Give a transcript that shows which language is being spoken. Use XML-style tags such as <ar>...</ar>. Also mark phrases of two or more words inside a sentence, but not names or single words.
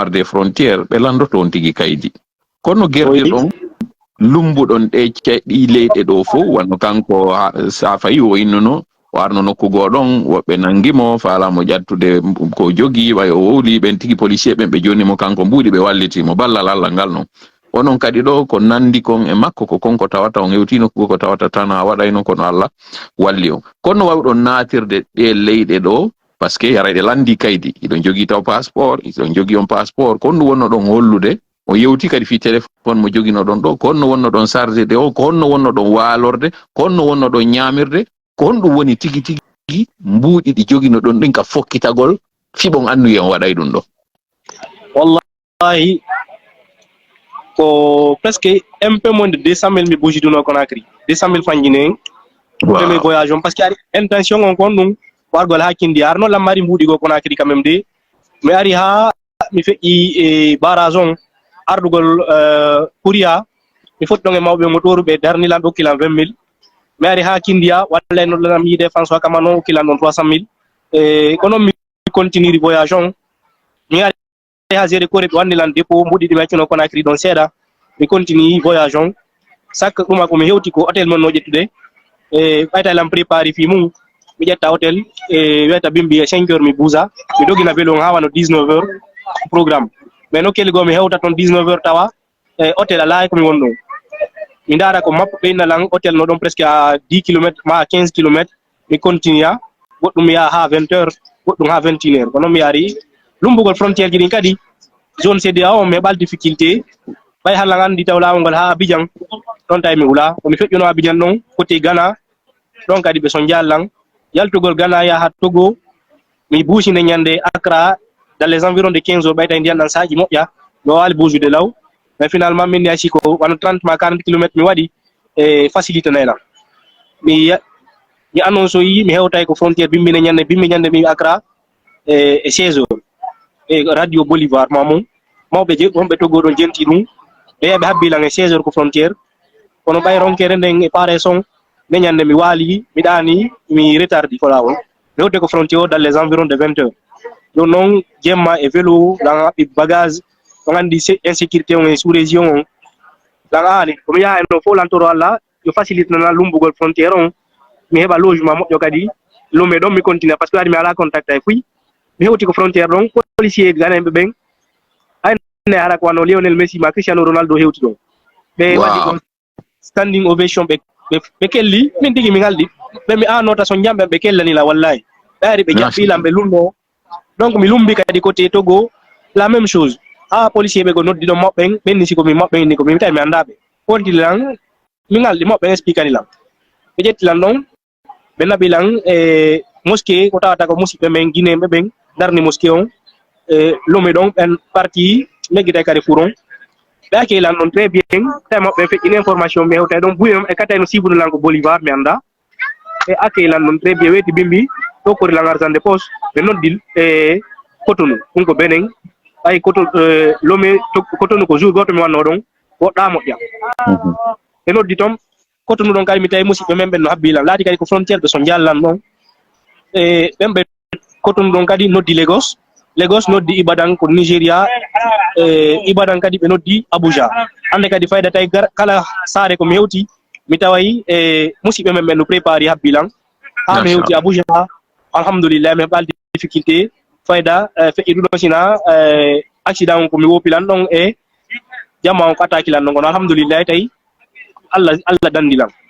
<ff>arde frontiére ɓe landoto on tigui kaydi kono guerɗe ɗon lumbuɗon ɗe ɗi leyɗe ɗo fo wanno kanko sa fayi o innuno o arno nokku goɗon woɓɓe nangimo faalamo ƴattude ko jogui ɓay o wowli ɓen tigui policier ɓen ɓe jonimo kanko mbuuɗi ɓe wallitimo ballal Allah ngal noon onon kadi ɗo ko nandi kon e makko ko konko tawata on hewtino ko tawata tan a waɗayno kono Allah walli on kono wawɗon natirde ɗe leyɗe ɗo</ff> <fr>par ce que</fr> <ff>yara ɗe landi kaydi iɗon jogui taw passeport iɗon jogui on passeport kon ɗum wonno ɗon hollude o yewti kadi fi téléphone mo joguino ɗon ɗo ko honno wonno ɗon</ff> <fr>chargé de</fr> <ff>o ko honno wonno ɗon waalorde ko honno wonno ɗon ñamirde ko honɗum woni tigui tigui mbuuɗi ɗi joguino ɗon ɗin ka fokkitagol fiɓon annuyi on waɗay ɗum ɗo wallahi ko</ff> <fr>presque un peu moins de 200 000</fr> <ff>mi bujiduno Conakry 200 000 fanjine</ff> <fr>pour mes voyages parce que</fr> <ff>ari intention on kon ɗum wargol ha kindi ar noon lammari mbuuɗi go Conakry</ff> <fr>quand même de</fr> <ff>mi ari ha mi feƴƴi e barrage on ardugol Kouria mi foti ɗon e mawɓe motoru ɓe darnilan ɓe hokkilan 20 000 mi ari ha kindiya walla no ɗanam yiide François Kamano hokkilan ɗon 300 000 kono mi continue voyage on mi ari ha géré kore ɓe wannilan dépôt mbuɗi ɗi mi accuno Conakry ɗon seeɗa mi continue voyage on chaque ɗuma komi hewti ko hôtel mon no ƴettude ɓayta lam préparé fi mum mi ƴetta hôtel wiyata bimbi 5 heures mi buusa mi dogina vélo on ha wano</ff> <fr>19 heures programme mais</fr> <ff>no kelli go mi hewta toon 19 heures tawa hôtel ala komi wonɗo mi ndara ko mappo ɓe innalan hôtel no ɗon</ff> <fr>presque à 10 km</fr> <ff>ma</ff> <fr>à 15 km</fr> <ff>mi continue a goɗɗum yaha ha 20 heures goɗɗum ha 21 heures kono mi yaari lumbugol frontiére ji ɗin kadi zone CEDEAO on meɓal difficulté ɓay hallan andi taw lawol ngol ha Abidjan ɗon tawi mi wula komi feƴƴuno Abidjan ɗon côté Ghana ɗon kadi ɓe son jallan yaltugol Ghana yaha Togo mi buusine ñande Accra</ff> <fr>dans les environs de 15 heures</fr> <ff>ɓayta ndiyan ɗan saji moƴƴa mi wawali buusude law</ff> <fr>mais finalement</fr> <ff>min ni asi ko wano 30 ma 40 km mi waɗi facilité nayla mi annonce yi mi hewtay ko frontiére bimbi ñande mi Accra e 16 heures e radio Bolivar mamum mawɓe wonɓe Togo ɗon jenti ɗum ɓe yaɓe habbilan e 16 heures ko frontiére kono ɓay ronkere nden e pare son nde ñande mi waali mi ɗani mi retardi ko lawol mi hewte ko frontiére o</ff> <fr>dans les environs de 20 heures</fr> <ff>ɗum noon jemma e vélo ɗan haɓɓi bagage on andi insécurité on e</ff> <fr>sous région</fr> <ff>on ɗan ani komi yaha no fo lantoro Allah yo facilite nana lumbugol frontiére on mi heɓa logement moƴƴo kadi lomé ɗon mi continue</ff> <fr>par ce que</fr> <ff>waɗi mi ala contact ay fuy mi hewti ko frontiére ɗon policier ganeɓe ɓen ayne hara ko wano Lionel Messi ma Cristiano Ronaldo hewti ɗon ɓe waɗi ɗon</ff> <en>standing ovation</en> <ff>ɓe kelli min tigi mi ngalɗi ɓe mi anota so jamɓe ɓe kellanila wallahi ɓe ari ɓe jaɓɓilam ɓe lumno donc mi lumbi kadi côté Togo</ff> <fr>la même chose</fr> <ff>policier ɓe go noddi ɗon moɓɓen ɓenni siko mi moɓɓen ni ko mi tawi mi andaɓe wontilan mi ngalɗi moɓɓen explique anilam ɓe ƴettilan ɗon ɓe naɓilan e mosquée ko tawata ko musidɓe men guinéɓe ɓen darni mosquée on lomi ɗon ɓen parti meggitay Carrefour on ɓe accueillan ɗon</ff> <fr>très bien</fr> <ff>tawi moɓɓe feƴƴini information mi hewtay ɗon buy e katay no sibunolan ko Bolivar mi anda e accueillan ɗon</ff> <fr>très bien</fr> <ff>weeti bimbi ɗo korilan</ff> <fr>argent de poche</fr> <ff>ɓe noddil e Cotonou ɗum ko Benin ay Lomé Cotonou ko jour goto mi wanno ɗon woɗɗa moƴƴa ɓe noddi toon Cotonou ɗon kadi mi tawi musidɓe men ɓen no habbilan laati kadi ko frontiére ɓe so jallan ɗon e ɓen ɓe Cotonou ɗon kadi noddi Lagos noddi Ibadan ko Nigéria Ibadan kadi ɓe noddi Abuja hande kadi fayda tawi kala saare ko mi hewti mi tawayi musidɓe men ɓen no préparé habbilan ha mi hewti Abuja alhamdulillah mi heɓaldi difficulté fayda feƴƴi ɗuɗon sina accident on ko mi wopilan ɗon e jamma on ko attaquilan ɗon kono alhamdulillah tawi Allah dandilam</ff>